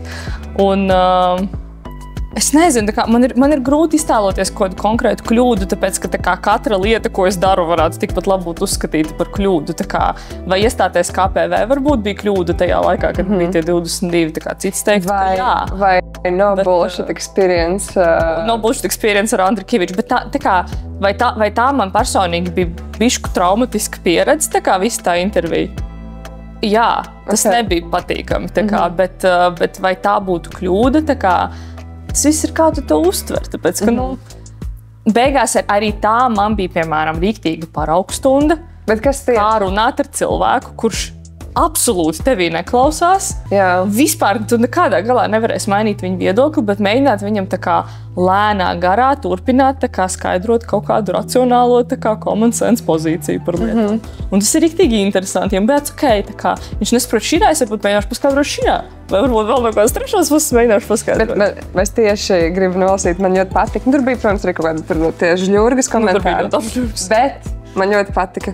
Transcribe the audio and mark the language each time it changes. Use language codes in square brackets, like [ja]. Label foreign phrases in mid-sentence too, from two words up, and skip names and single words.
[lv] Un es nezinu, tā kā man ir grūti iztēloties kaut kādu konkrētu kļūdu, tāpēc, ka tā kā katra lieta, ko es daru, varētu tikpat labi būt uzskatīta par kļūdu. Tā kā, vai iestāties KPV varbūt bija kļūda tajā laikā, kad bija tie 22, tā kā cits teikt, ka jā. [en] Vai no bullshit experience. No bullshit experience [lv] ar Andri Kiviču, bet tā kā, vai tā man personīgi bija bišku traumatiska pieredze, tā kā visa tā intervija? Jā, tas nebija patīkami, tā kā, bet vai tā būtu kļūda, tā kā, tas viss ir kā tu to uztver, tāpēc, ka, beigās arī tā man bija, piemēram, rīktīga paraugstunda, kā runāt ar cilvēku, kurš absolūti tevī neklausās. Jā. Vispār tu nekādā galā nevarēsi mainīt viņu viedokli, bet mēģināt viņam tā kā lēnā garā turpināt tā kā skaidrot kaut kādu racionālo tā kā [en] common sense [lv] pozīciju par lietu. Un tas ir riktīgi interesanti, ja bet tā kā viņš nesaprot širā, es varbūt mēģināšu paskaidrot širā. Vai varbūt vēl no kādas trešās puses mēģināšu paskaidrot. Bet es tieši gribu nolasīt, man ļoti patika. Tur bija, protams, arī kaut kāda tie žļurgas komentāri. Bet man ļoti patika.